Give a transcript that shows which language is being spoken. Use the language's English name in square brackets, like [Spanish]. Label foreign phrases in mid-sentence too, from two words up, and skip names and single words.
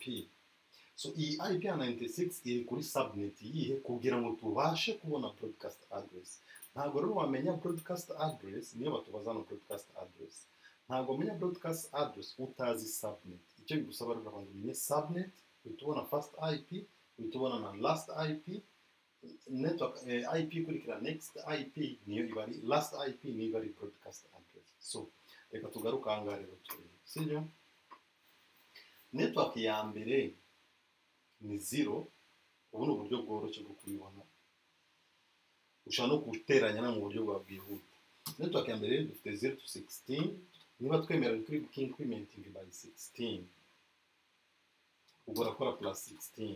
[Kinyarwanda] So iyi IP ya 96 iri kuri subnet yihe kugira ngo tubashe kubona [English] broadcast address. [Kinyarwanda] Ntabwo rero wamenya [English] broadcast address [Kinyarwanda] niyo batubaza no [English] broadcast address. [Kinyarwanda] Ntabwo menya [English] broadcast address [Kinyarwanda] utazi subnet. Icyo bigusaba rero ngo umenye subnet, utubona [English] first IP, [Kinyarwanda] utubona na [English] last IP, network IP [Kinyarwanda] kurikira [English] next IP [Kinyarwanda] niyo ibari [English] last IP [Kinyarwanda] niyo ibari [English] broadcast address. [Kinyarwanda] So reka tugaruka aha ngaha rero turebe, sibyo? Network ya mbere ni 0. ubu ni uburyo bworoshye bwo kubibona, ushobora no guteranya na mu buryo bwa bwihuta. Network ya mbere dufite 0 to 16. niba twemera kuri [English] incrementing by 16, [Kinyarwanda] ubwo urakora plus 16.